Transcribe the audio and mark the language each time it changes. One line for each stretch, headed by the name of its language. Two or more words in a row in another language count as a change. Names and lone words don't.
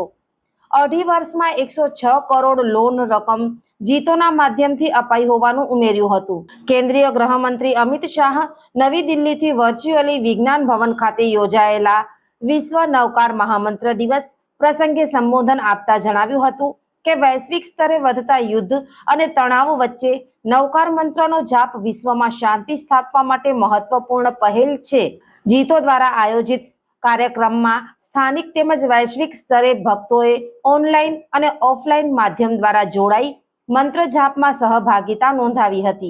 Gujarati: 2.5 વર્ષમાં 106 કરોડ લોન રકમ જીતોના માધ્યમથી અપાઈ હોવાનું ઉમેર્યું હતું। કેન્દ્રીય ગૃહમંત્રી અમિત શાહ નવી દિલ્હીથી વર્ચ્યુઅલી વિજ્ઞાન ભવન ખાતે યોજાયેલા વિશ્વ નૌકાર મહામંત્ર દિવસ પ્રસંગે સંબોધન આપતા જણાવ્યું હતું કે વૈશ્વિક સ્તરે વધતા યુદ્ધ અને તણાવ વચ્ચે નૌકાર મંત્રનો જાપ વિશ્વમાં શાંતિ સ્થાપવા માટે મહત્વપૂર્ણ પહેલ છે। જીતો દ્વારા આયોજિત કાર્યક્રમમાં સ્થાનિક તેમજ વૈશ્વિક સ્તરે ભક્તોએ ઓનલાઈન અને ઓફલાઈન માધ્યમ દ્વારા જોડાઈ મંત્ર જાપમાં સહભાગિતા નોંધાવી હતી।